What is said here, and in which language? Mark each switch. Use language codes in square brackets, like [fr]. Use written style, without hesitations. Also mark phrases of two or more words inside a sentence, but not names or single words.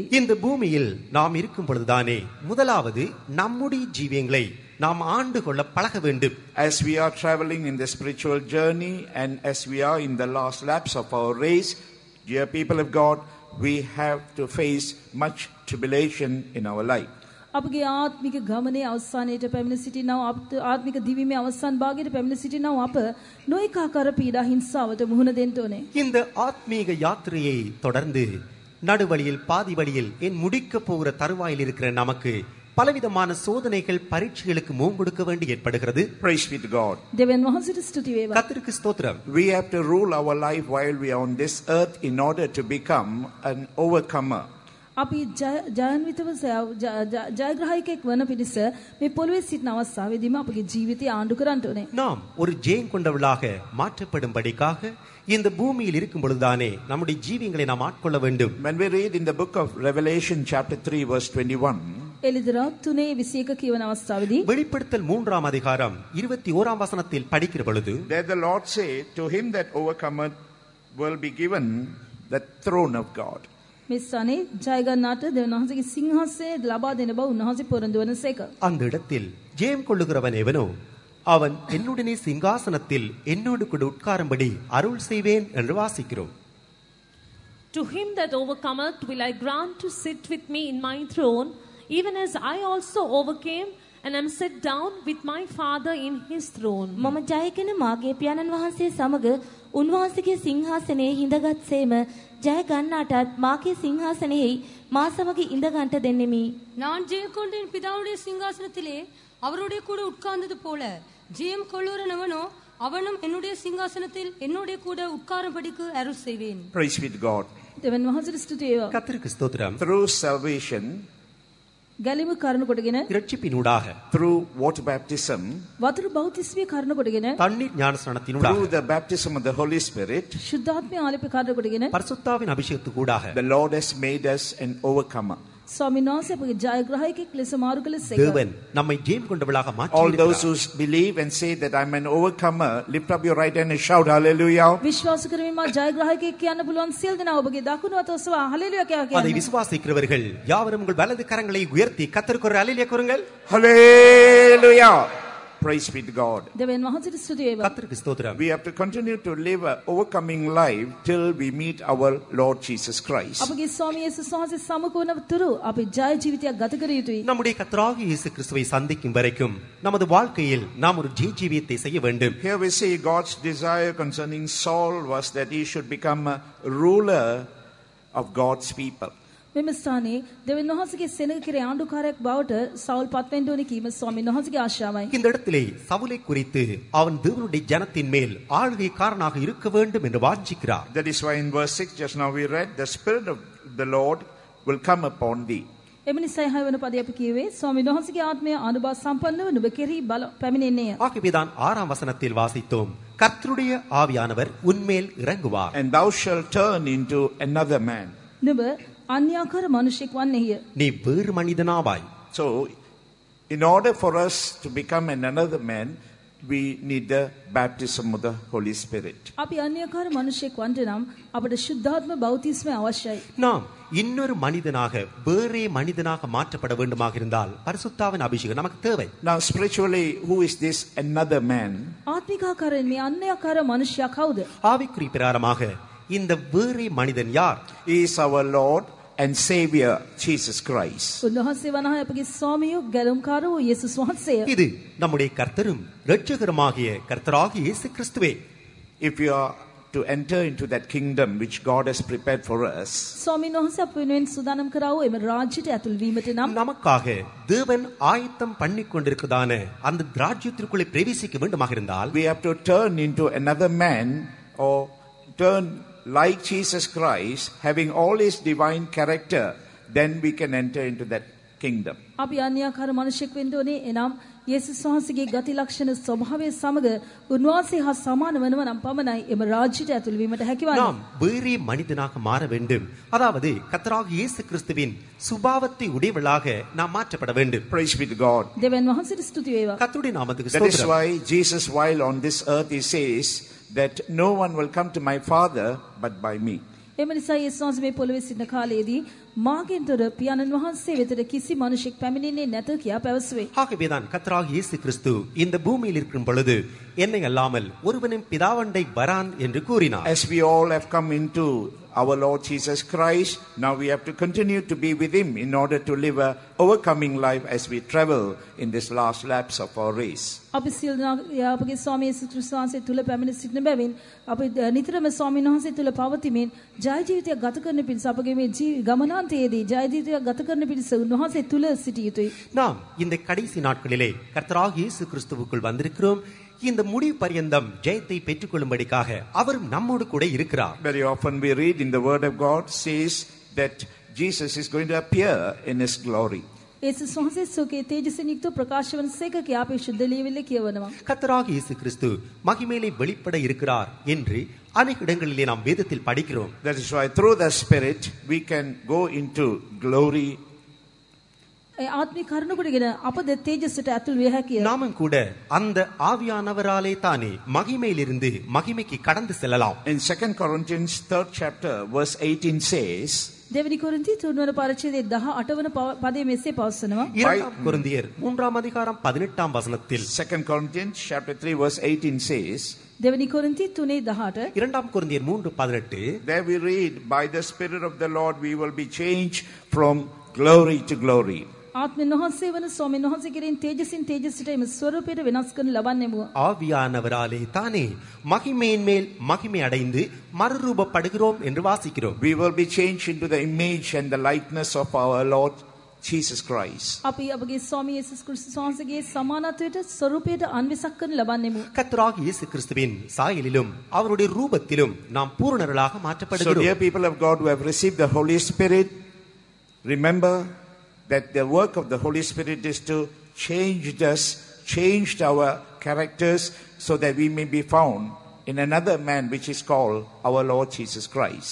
[ta] இந்த பூமியில் நாம் இருக்கும் பொழுதுதானே முதலாவது நம்முடைய ஜீவியங்களை நாம் ஆண்டு கொள்ள பழக வேண்டும். [en] As we are traveling in the spiritual journey and as we are in the last laps of our race, dear people of God, we have to face much tribulation in our life. [si] අපගේ ආත්මික ගමනේ අවසානයේට පැමිණ සිටිනා ආත්මික දිවීමේ අවසන් භාගයට පැමිණ සිටිනා අප නොඑක ආකාර පීඩා හිංසාවට මුහුණ දෙන්න ඕනේ. [ta] இந்த ஆத்மீக யாத்திரையை தொடர்ந்து நடுவழியில் பாதி வழியில் என் முடிக்க போகிற தருவாயில் இருக்கிற நமக்கு பலவிதமான சோதனைகள் பரீட்சைகளுக்கு முகங்கொடுக்க வேண்டி ஏற்படுகிறது. [en] Praise be to God. [si] දෙවියන් වහන්සේට ස්තුති වේවා. [ta] கர்த்தருக்கு ஸ்தோத்திரம். [en] We have to rule our life while we are on this earth in order to become an overcomer. [si] අපි ජයන්විතව ජයග්‍රාහකයෙක් වන පිණිස මේ පොළවේ සිටින අවස්ථාවේදීම අපගේ ජීවිතය ආණ්ඩු කරන්න ඕනේ. [ta] நாம் ஒரு ஜெயம் கொண்டவர்களாக மாற்றப்படும்படிக்காக இந்த பூமியில் இருக்கும் பொழுதுதானே நம்முடைய ஜீவியங்களை நாம் ஆட்கொள்ள வேண்டும். [en] When we read in the book of Revelation chapter 3 verse 21, [si] එලිදරා 3:21 කියවන අවස්ථාවේදී [ta] வெளிப்படுத்தல் 3ஆம் அதிகாரம் 21ஆம் வசனத்தில் படிக்கிற பொழுது [en] there the Lord said, to him that overcometh will be given the throne of God. [si] මේ ස්ථානයේ ජය ගන්නාට දෙවියන් වහන්සේගේ සිංහාසනය ලබා දෙන බව උන්වහන්සේ පොරොන්දු වනසේක. [ta] அந்த இடத்தில் ஜெயம் கொள்ளுகிறவன் எவனோ அவன் என்னுடனே சிங்காசனத்தில் என்னோடு கூட உட்காரும்படி அருள் செய்வேன் என்று வாசிக்கிறோம். [en] To him that overcometh will I grant to sit with me in my throne, even as I also overcame and am set down with my Father in his throne. [si] මම ජයගෙන මාගේ පියාණන් වහන්සේ සමග උන්වහන්සේගේ සිංහාසනයේ හිඳගත් සේම ජය ගන්නාටත් මාගේ සිංහාසනයේ මා සමග ඉඳගන්ට දෙන්නෙමි. [ta] நான் ஜெயம் கொண்டு என் பிதாவுடைய சிங்காசனத்திலே அவருடைய கூட உட்கார்ந்தது போல ஜெயம் கொள்ளுகிறவனோ அவனும் என்னுடைய சிங்காசனத்தில் என்னுடைய கூட உட்காரும்படிக்கு அருள் செய்வேன். [en] Praise be to God. [si] දෙවියන් වහන්සේට ස්තුති වේවා. [ta] கர்த்தருக்கு ஸ்தோத்திரம். [en] Through salvation, [si] ගැලිම කරුණ කොටගෙන [ta] இரட்சிப்பினூடாக [en] through water baptism, [si] වතුර බෞතිස්මය කරුණ කොටගෙන [ta] தண்ணீர் ஞானஸ்நானத்தினூடாக [en] through the baptism of the Holy Spirit, [si] ශුද්ධාත්මය ආලේප කරුණ කොටගෙන [ta] பரிசுத்தாவின் அபிஷேகத்துக்கூடாக [en] the Lord has made us an overcomer. [si] ස්වාමීන් වහන්සේ අපගේ ජයග්‍රාහකෙක් ලෙස මාරු කළසේක. [ta] தேவன் நம்மை ஜெயம் கொண்டவளாக [en] All those who [ta] மாற்றியிருக்கிறார். [en] believe and say that I'm an overcomer, lift up your right hand and shout hallelujah. [si] විශ්වාස කරමින් මා ජයග්‍රාහකෙක් කියන්න පුළුවන් සියලු දෙනා ඔබගේ දකුණු අත ඔසවා හලෙලුයා [ta] அதை [si] කියන්න. [ta] விசுவாசிக்கிறவர்கள் யாவரும் உங்கள் வலது கரங்களை உயர்த்தி கர்த்தருக்கு ஒரு அல்லேலூயா கூறுங்கள். [en] Hallelujah. Praise be to God. [si] දෙවියන් වහන්සේට ස්තුති වේවා. [ta] கர்த்தருக்கு ஸ்தோத்திரம். [en] We have to continue to live an overcoming life till we meet our Lord Jesus Christ. [si] අපගේ ස්වාමී යේසුස් වහන්සේ සමග වන තුරු අපි ජය ජීවිතයක් ගත කර යුතුයි. [ta] நம்முடைய கர்த்தராகிய இயேசு கிறிஸ்துவை சந்திக்கும் வரைக்கும் நமது வாழ்க்கையில் நாம் ஒரு ஜீவியத்தை செய்ய வேண்டும். [en] Here we see God's desire concerning Saul was that he should become a ruler of God's people. [si] මෙම ස්ථානයේ දෙවියන් වහන්සේගේ සෙනග කෙරේ ආණ්ඩුකාරයෙක් බවට සවුල් පත්වෙන්න ඕනේ කීම ස්වාමීන් වහන්සේගේ ආශාවයි. [ta] இந்த இடத்திலே சவுலை குறித்து அவன் தேவனுடைய ஜனத்தின் மேல் ஆளுகைக்காரனாக இருக்க வேண்டும் என்று வாஞ்சிக்கிறார். [en] That is why in verse 6 just now we read, the Spirit of the Lord will come upon thee. [si] එම නිසා 6 වෙනි පදයේ අපි කියවේ ස්වාමීන් වහන්සේගේ ආත්මය අනුභව සම්පන්නව නුඹ කෙරෙහි බල පැමිණෙන්නේය. [ta] ஆகவேதான் 6ஆம் வசனத்தில் வாசித்தோம், கர்த்தருடைய ஆவியானவர் உன்மேல் இறங்குவார். [en] And thou shalt turn into another man. [si] නුඹ අන්‍යාකාර මිනිසෙක් වන්නේය. [ta] நீ வேறு மனிதனாவாய். [en] So, in order for us to become another man, we need the baptism of the Holy Spirit. [si] අපි අන්‍යාකාර මිනිසෙක් වන්ට නම් අපට ශුද්ධාත්ම බෞතිස්මය අවශ්‍යයි. [ta] நாம் இன்னொரு மனிதனாக வேறே மனிதனாக மாற்றப்பட வேண்டுமாக இருந்தால் பரிசுத்தாவின் அபிஷேகம் நமக்கு தேவை. [en] Now, spiritually, who is this another man? [si] ආත්මිකාකාරයෙන් මේ අන්‍යාකාර මිනිසයා කවුද? [ta] ஆவிக்குரிய பிரகாரமாக இந்த வேறே மனிதன் யார்? [en] He is our Lord and Savior, Jesus Christ. [si] උන්වහන්සේ වනාහි අපගේ ස්වාමියෝ ගැලුම්කාර වූ යේසුස් වහන්සේය. [ta] இது நம்முடைய கர்த்தரும் இரட்சகருமாகிய கர்த்தராகிய இயேசு கிறிஸ்துவே. [en] If you are to enter into that kingdom which God has prepared for us, [si] ස්වාමීන් වහන්සේ අප වෙනුවෙන් සූදානම් කරා වූ එම රාජ්‍යයට ඇතුල් වීමට නම් [ta] நமக்காக தேவன் ஆயத்தம் பண்ணி கொண்டிருக்கிறதான அந்த ராஜ்யத்திற்குள்ளே பிரவேசிக்க வேண்டுமாக இருந்தால் [en] we have to turn into another man or turn like Jesus Christ, having all his divine character, then we can enter into that kingdom. [si] අපි අන්‍යාකාර මිනිසෙක් වෙන්න ඕනේ. එනම් යේසුස් වහන්සේගේ ගති ලක්ෂණ ස්වභාවය සමග උන්වහන්සේ හා සමාන වෙනව නම් පමණයි එම රාජ්‍යයට ඇතුල් වීමට හැකිවන්නේ. [ta] நாம் வேறே மனிதனாக மாற வேண்டும். அதாவது கர்த்தராகிய இயேசு கிறிஸ்துவின் சுபாவத்தை உடையவளாக நாம் மாற்றப்பட வேண்டும். [en] Praise be to God. [si] දෙවියන් වහන්සේට ස්තුති වේවා. [ta] கர்த்தருடைய நாமத்துக்கு [en] That is [ta] ஸ்தோத்திரம். [en] why Jesus, while on this earth, he says that no one will come to my Father but by me. [si] එම නිසා යේසුස් වහන්සේ මේ පොළොවේ සිටින කාලයේදී මාගෙන් තොර පියාණන් වහන්සේ වෙතට කිසි මිනිසෙක් පැමිණෙන්නේ නැත කියා පැවසුවේ. [ta] ஆகவேதான் கர்த்தராகிய இயேசு கிறிஸ்து இந்த பூமியில் இருக்கும் பொழுது என்னை அல்லாமல் ஒருவனும் பிதாவண்டை வரான் என்று கூறினார். [en] As we all have come into our Lord Jesus Christ, now we have to continue to be with him in order to live a overcoming life as we travel in this last laps of our race. [si] අපි සියලු දෙනා අපගේ ස්වාමී යේසුස් ක්‍රිස්තුස් වහන්සේ තුල පැමිණ සිටින බැවින් අපි නිතරම ස්වාමීන් වහන්සේ තුල පවතිමින් ජය ජීවිතයක් ගත කරන පිණිස අපගේ මේ ගමනාන්තයේදී ජය ජීවිතයක් ගත කරන පිණිස උන්වහන්සේ තුල සිටිය යුතුයි. [ta] நாம் இந்த கடைசி நாட்களிலே கர்த்தராகிய இயேசு கிறிஸ்துவுக்குள் வந்திருக்கிறோம். இந்த முடிவு பரியந்தம் ஜெயத்தை பெற்றுக்கொள்ளும்படிக்காக அவரும் நம்மோடு கூட இருக்கிறார். [en] Very often we read in the Word of God says that Jesus is going to appear in his glory. [si] යේසුස් වහන්සේ සෝකේ තේජසින් යුක්ත ප්‍රකාශ වන සේක කියා අපි ශුද්ධ ලියවිල්ල කියවනවා. [ta] கர்த்தராகிய இயேசு கிறிஸ்து மகிமையிலே வெளிப்பட இருக்கிறார் என்று அநேக இடங்களிலே நாம் வேதத்தில் படிக்கிறோம். [en] That is why through the Spirit we can go into glory. [si] ආත්මික කරුණ කොටගෙන අපද තේජසට ඇතුල් විය හැකිය. [ta] நாமும் கூட அந்த ஆவியானவராலே தானே மகிமையிலிருந்து மகிமைக்கு கடந்து செல்லலாம். [en] In 2 Corinthians 3rd chapter verse 18 says, [si] දෙවෙනි කොරින්ති 3 වන පරිච්ඡේදයේ 18 වන පදයේ මෙසේ පවසනවා. [ta] இரண்டாம் கொரிந்தியர் 3ஆம் அதிகாரம் 18ஆம் வசனத்தில் [en] 2 Corinthians chapter 3 verse 18 says, [si] දෙවෙනි කොරින්ති 3:18 [ta] இரண்டாம் கொரிந்தியர் 3:18 [en] there we read, by the Spirit of the Lord we will be changed from glory to glory. [si] ආත්මෙන් වහන්සේ වන ස්වාමීන් වහන්සේ කෙරෙන් තේජසින් තේජසට එම ස්වරූපයට වෙනස් කරන ලබන්නෙමු. [ta] ஆவியானவராலே தானே மகிமையின் மேல் மகிமை அடைந்து மறுரூபப்படுகிறோம் என்று வாசிக்கிறோம். [en] We will be changed into the image and the likeness of our Lord Jesus Christ. [si] අපි අපගේ ස්වාමී යේසුස් ක්‍රිස්තුස් වහන්සේගේ සමානත්වයට ස්වරූපයට අන්විසක් කරන ලබන්නෙමු. [ta] கர்த்தராகிய இயேசு கிறிஸ்துவின் சாயலிலும் அவருடைய ரூபத்திலும் நாம் பூரணர்களாக [en] So [ta] மாற்றப்படுகிறோம். [en] dear people of God who have received the Holy Spirit, remember that the work of the Holy Spirit is to change us, change our characters so that we may be found in another man which is called our Lord Jesus Christ.